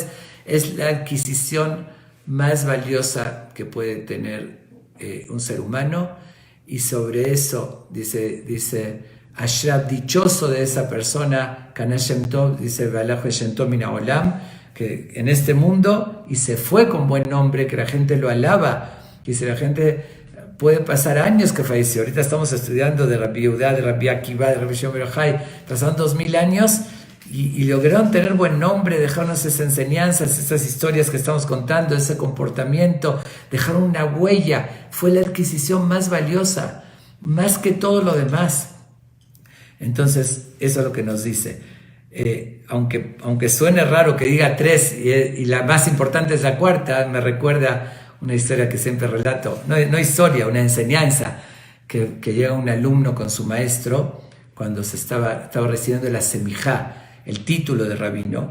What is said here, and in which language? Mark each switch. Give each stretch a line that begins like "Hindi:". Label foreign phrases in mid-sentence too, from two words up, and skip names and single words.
Spanish: Es la adquisición más valiosa que puede tener un ser humano, y sobre eso dice Ashraf, dichoso de esa persona,
Hebrew: קנה שם טוב,
Spanish: dice
Hebrew: הלך שם טוב מן העולם,
Spanish: que en este mundo y se fue con buen nombre, que la gente lo alaba. Dice, la gente puede pasar años que falleció. Ahorita estamos estudiando de Rabbi Yehuda, de Rabbi Akiva, de Rabbi Shimon bar Yochai, pasaron 2000 años y lograron tener buen nombre, dejaron esas enseñanzas, esas historias que estamos contando, ese comportamiento, dejaron una huella. Fue la adquisición más valiosa, más que todo lo demás. Entonces, eso es lo que nos dice. Aunque suene raro que diga 3 y la más importante es la cuarta, me recuerda una historia que siempre relato, no historia, una enseñanza, que llega un alumno con su maestro cuando estaba recibiendo la semijá, el título de rabino.